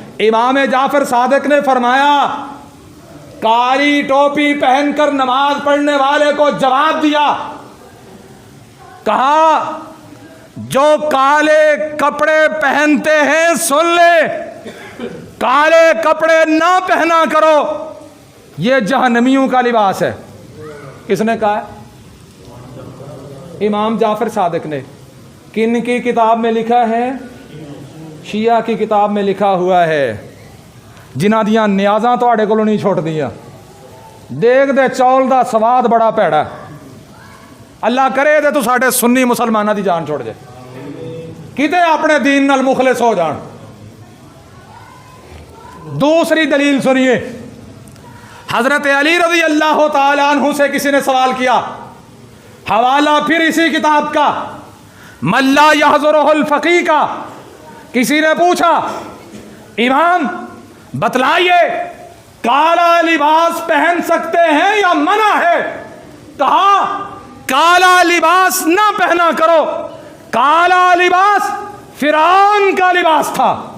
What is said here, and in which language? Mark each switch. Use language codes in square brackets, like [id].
[ur] امام جعفر صادق نے فرمایا, کالی ٹوپی پہن کر نماز پڑھنے والے کو جواب دیا, کہا جو کالے کپڑے پہنتے ہیں سن لے, کالے کپڑے نہ پہنا کرو, یہ جہنمیوں کا لباس ہے. کس نے کہا ہے؟ امام جعفر صادق نے. کن کی کتاب میں لکھا ہے؟ شیعہ کی کتاب میں لکھا ہوا ہے, [pa] جنہ دیاں نیازاں تواڈے کولوں نہیں چھوٹ دیاں. دیکھ دے چول دا سواد بڑا پیڑا, اللہ کرے دے تو ساڈے سنی مسلماناں دی جان چھوڑ جائے, کتے اپنے دین نال مخلص ہو جان. [ur] دوسری دلیل سنیے, حضرت علی رضی اللہ تعالی عنہ سے کسی نے سوال کیا, حوالہ پھر اسی کتاب کا, من لا یحضرہ الفقیہ کا. کسی نے پوچھا امام بتلائیے کالا لباس پہن سکتے ہیں یا منع ہے؟ کہا کالا لباس نہ پہنا کرو, کالا لباس فرعون کا لباس تھا.